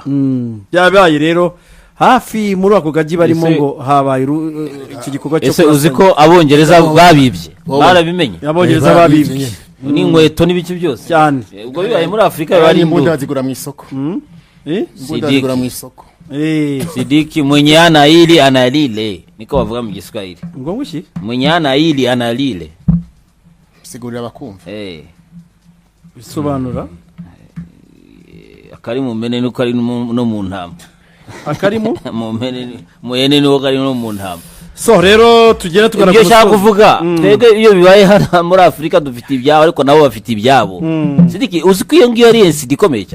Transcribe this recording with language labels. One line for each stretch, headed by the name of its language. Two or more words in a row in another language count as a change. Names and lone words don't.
Kinyarwanda: byabaye rero hafi muri ako gagi barimo ngo habaye iki gikorwa cyo ese uzi ko abongereza babibye barabimenye abongereza babibye n'inkweto n'ibiki byose cyane ubwo bibaye muri afurika biba ari imbunda zigura mu isoko imbunda zigura mu isoko
Swahili: Sidiki mwenye ana hili ana lile
Kinyarwanda: niko bavuga mu Giswahili ngo nguki
Swahili: mwenye ana hili ana lile
Kinyarwanda: sigurira abakumva bisobanura akari mu mene nuko ari no mu ntama akarimo mu mene mu yene nuko ari no mu ntama so rero tugera tugana ibyo shaka kuvuga twebwe iyo bibaye hano muri Afurika dufite ibyabo ariko nabo bafite ibyabo Sidiki uzi ko iyo ngiyo ari NCD ikomeye cyane